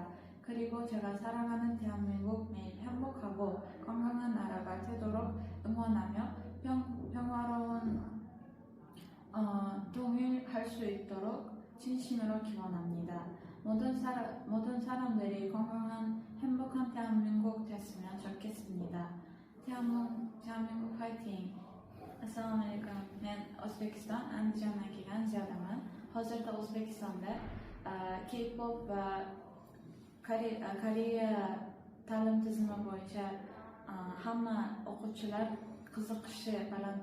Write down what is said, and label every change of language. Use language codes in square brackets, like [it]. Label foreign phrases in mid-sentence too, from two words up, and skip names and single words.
[ko] 그리고 제가 사랑하는 대한민국 매일 행복하고 건강한 나라가 되도록 응원하며 평화로운 통일할 수 있도록 진심으로 기원합니다. 모든 사람들이 건강한 행복한 대한민국 됐으면 좋겠습니다. 대한민국 화이팅! [uz] Assalamualaikum. Men Özbekistan Andijandan kelgan Ziyodaman. Hozirda O'zbekistonda K-pop va Koreya ta'lim tizimi bo'yicha hamma o'quvchilar qiziqishi baland